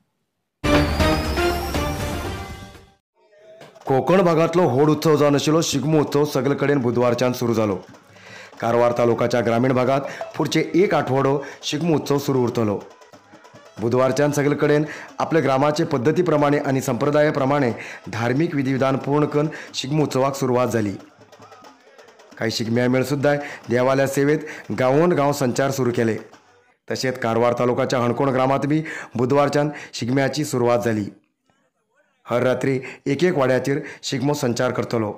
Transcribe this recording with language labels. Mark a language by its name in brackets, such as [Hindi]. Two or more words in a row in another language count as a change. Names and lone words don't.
[Konkani] कोकण भागातलो होड उत्सव जावन आशिल्लो शिगमो उत्सव सगळे कडेन बुधवारच्यान सुरू जालो। कारवार तालुक्याच्या ग्रामीण भागात पुढचे एक आठवडो शिगमो उत्सव सुरू उरतलो। बुधवारच्यान सगळे कडेन आपले ग्रामाचे पद्धती प्रमाणे आणि संप्रदाया प्रमाणे धार्मिक विधिविधान पूर्ण करून शिगमो उत्सवाक सुरुवात झाली। काही शिगम्या मेळ सुद्धा देवालय सेवेत गांवोन गांव संचार सुरू केले। तसेच कारवार तालुक्याच्या हणकोण ग्रामात बी बुधवारच्यान शिगम्याची सुरुवात झाली। हर रात्री एक एक वाड्याचेर शिगमो संचार करतलो।